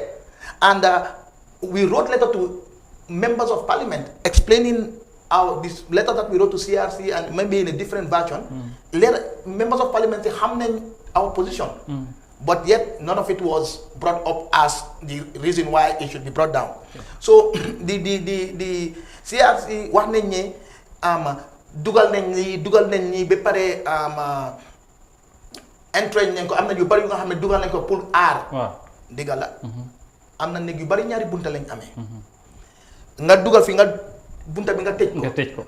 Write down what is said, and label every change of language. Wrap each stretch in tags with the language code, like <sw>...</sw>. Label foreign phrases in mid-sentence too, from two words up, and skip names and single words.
<en>And we wrote letter to members of parliament explaining this letter that we wrote to CRC and maybe in a different version. Members of parliament say our position. But yet none of it was brought up as the reason why it should be brought down. So the</en> <wo>CRC wax nañ ne dugal nañ ni ba pare entrain nañ ko am na yu bari yu nga xam ne dugal nañ ko pour aar. Dëgg la am na néeg yu bari ñaari bunta lañ amee. Nga dugal fi nga bunta bi nga tëj ko.</wo>